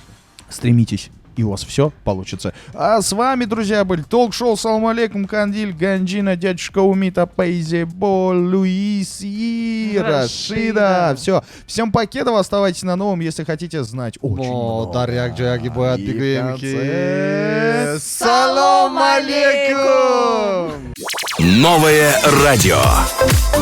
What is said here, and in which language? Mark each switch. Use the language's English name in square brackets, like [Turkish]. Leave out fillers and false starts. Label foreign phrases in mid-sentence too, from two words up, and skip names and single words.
[Russian] Стремитесь. И у вас все получится. А с вами, друзья, были ток-шоу «Салам алейкум», Кандиль, Ганджина, дядюшка Умид, Апайзебо, Луис и Рашида. Все. Всем покедов. Оставайтесь на новом, если хотите знать очень много. Дарьяк Джаяги боят И в бигуем конце [Arabic] ки سلام عليكم. [Russian] Новое радио.